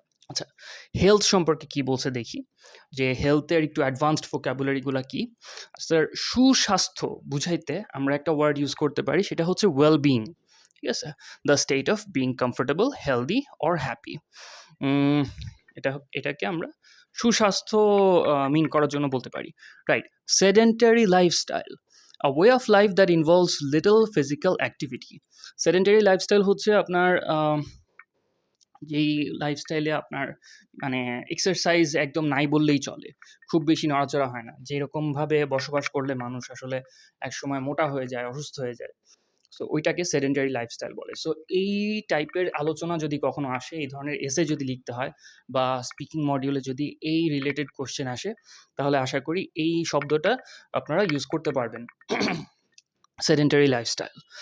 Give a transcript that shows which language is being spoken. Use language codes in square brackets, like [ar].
[bn] আচ্ছা, হেলথ সম্পর্কে কি বলছে দেখি। যে হেলথের একটু অ্যাডভান্সড ভোকাবুলারিগুলা কি? স্যার, সুস্বাস্থ্য বুঝাইতে আমরা একটা ওয়ার্ড ইউজ করতে পারি, সেটা হচ্ছে ওয়েল বিইং। ঠিক আছে? [en] The state of being comfortable, healthy or happy. [bn] এটাকে আমরা সুস্বাস্থ্য মিন করার জন্য বলতে পারি। Right? [en] Sedentary lifestyle, a way of life that involves little physical activity. [bn] Sedentary lifestyle হচ্ছে আপনার যেই লাইফস্টাইলে আপনার মানে এক্সারসাইজ একদম নাই বললেই চলে। খুব বেশি নড়াচড়া হয় না। যেরকমভাবে বসবাস করলে মানুষ আসলে একসময় মোটা হয়ে যায়, অসুস্থ হয়ে যায়। সো ওইটাকে সেডেন্টারি লাইফস্টাইল বলে। সো এই টাইপের আলোচনা যদি কখনো আসে, এই ধরনের এসে যদি লিখতে হয় বা স্পিকিং মডিউলে যদি এই রিলেটেড কোয়েশ্চেন আসে, তাহলে আশা করি এই শব্দটা আপনারা ইউজ করতে পারবেন। Sedentary lifestyle.